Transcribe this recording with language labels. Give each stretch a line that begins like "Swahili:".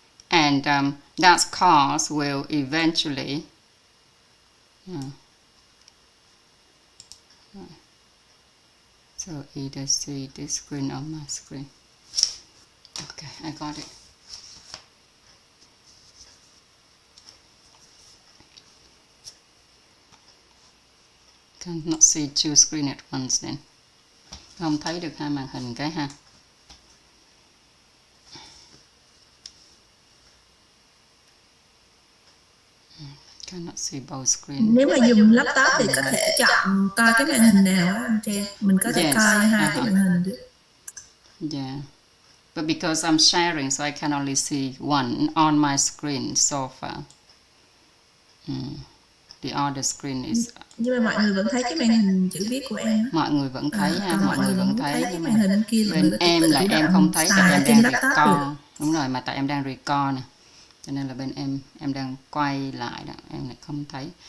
English: And that cause will eventually so either see this screen or my screen. Okay, I got it. Cannot see 2 screens at once then.
Vietnamese: Không thấy được hai màn hình cái ha.
English: Cannot see both screen.
Vietnamese: Nếu mà dùng laptop thì có thể chọn coi cái màn hình nào á anh Trang. Mình có thể coi hai cái màn hình được.
English: Yeah. But because I'm sharing, so I can only see one on my screen so far. The other screen is...
Vietnamese: Nhưng mà mọi người vẫn thấy cái màn hình chữ viết của em á. Mọi người vẫn thấy ha, mọi người vẫn thấy. Cái màn hình kia bên em là em không thấy tại em đang record. Đúng rồi, mà tại em đang record nè. Cho nên là bên em đang quay lại đó, em lại không thấy.